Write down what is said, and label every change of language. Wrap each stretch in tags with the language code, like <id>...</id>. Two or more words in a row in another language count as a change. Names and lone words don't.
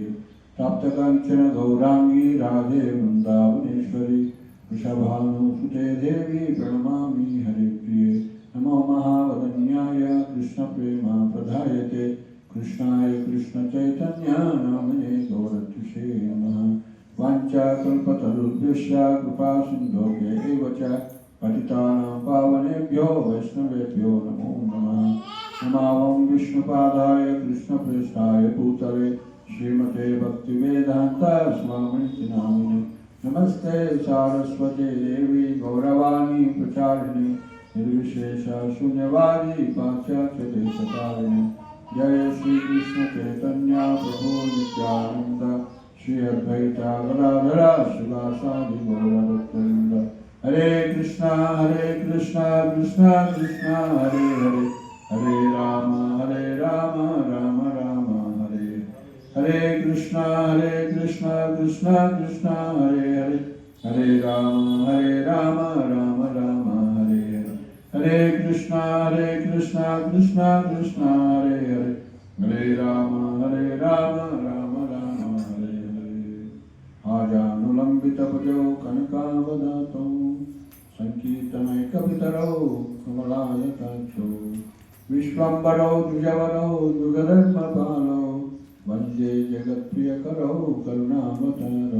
<sa>ప్రాప్తకాంచన గౌరాంగీ రాధే వృందావనేశ్వరి వృషభానుసుతే దేవి ప్రణమామి హరిప్రిये. నమో మహావదన్యాయ కృష్ణ ప్రేమ ప్రదాయతే కృష్ణాయ కృష్ణ చైతన్య నామనే గౌరతుషే నమః. వాంఛాకల్పతరుభ్యశ్చ కృపా సింధోభ్యైవ చ పతితానాం పావనేభ్యో వైష్ణవేభ్యో నమో నమః. నమావం విష్ణుపాదాయ కృష్ణప్రేష్ఠాయ భూతలే శ్రీమతే భక్తివేదాంత స్వామినితి నామినే. నమస్తే సారస్వతే దేవి గౌరవాణి ప్రచారిణి నిర్విశేష శూన్యవాది పాశ్చాత్య దేశకారిణి. జయ శ్రీకృష్ణ చైతన్య ప్రభు నిత్యానంద శ్రీ అద్వైత గదాధర శివాసాది గౌరభక్తవృంద. హరే కృష్ణ కృష్ణ కృష్ణ హరే హరే, హరే రామ రామ రామ హరే. హరే కృష్ణ కృష్ణ కృష్ణ హరే హరే, హరే రామ రామ రామ హరే హరే. హరే కృష్ణ కృష్ణ కృష్ణ హరే హరే, హరే రామ రామ రామ హరే హరే. ఆజానులంబితభుజౌ కనకావదాతౌ సంకీర్తనైకపితరౌ కమలాయతాక్షౌ విశ్వంబరౌ ద్విజవరౌ యుగధర్మపాలౌ వందే జగత్ప్రియకరౌ కరుణావతారౌ.</sa>